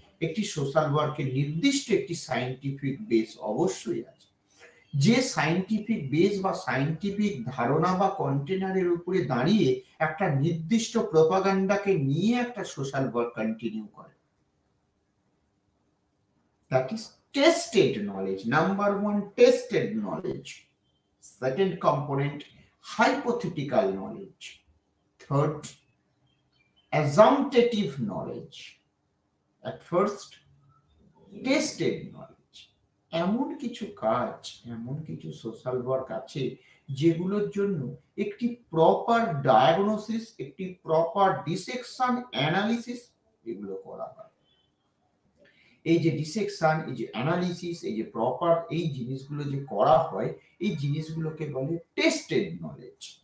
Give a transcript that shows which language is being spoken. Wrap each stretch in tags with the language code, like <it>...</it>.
<bn>একটি সোশ্যাল ওয়ার্কের নির্দিষ্ট একটি সায়েন্টিফিক বেস অবশ্যই আছে। যে সায়েন্টিফিক বেস বা সায়েন্টিফিক ধারণা বা কন্টেনারের উপরে দাঁড়িয়ে একটা নির্দিষ্ট প্রপাগান্ডাকে নিয়ে একটা সোশ্যাল ওয়ার্ক কন্টিনিউ করে,</bn> <en>that is tested knowledge. Number one, tested knowledge. Second component, hypothetical knowledge. Third, assumptive knowledge. At first, tested knowledge.</en> <bn>এমন কিছু কাজ, এমন কিছু সোশ্যাল ওয়ার্ক আছে যেগুলোর জন্য একটি প্রপার ডায়াগনোসিস, একটি প্রপার ডিসেকশন, অ্যানালিসিস এগুলো করা হয়। এই যে ডিসেকশন, এই যে অ্যানালিসিস, এই যে প্রপার এই জিনিসগুলো যে করা হয়, এই জিনিসগুলোকে বলে টেস্টেড নলেজ।</bn>